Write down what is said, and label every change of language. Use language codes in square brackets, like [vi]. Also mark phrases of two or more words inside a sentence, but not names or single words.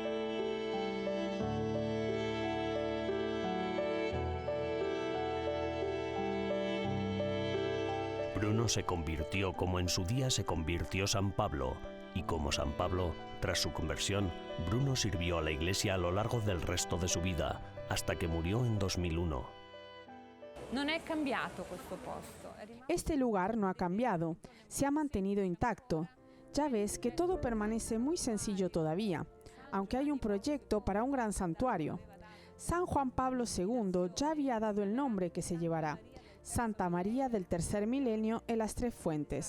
[es] Bruno se convirtió como en su día se convirtió San Pablo, y como San Pablo, tras su conversión, Bruno sirvió a la Iglesia a lo largo del resto de su vida, hasta que murió en 2001. [it] No è cambiato questo posto. [es] Este lugar no ha cambiado, se ha mantenido intacto. Ya ves que todo permanece muy sencillo todavía, aunque hay un proyecto para un gran santuario. San Juan Pablo II ya había dado el nombre que se llevará: Santa María del Tercer Milenio en las Tres Fuentes.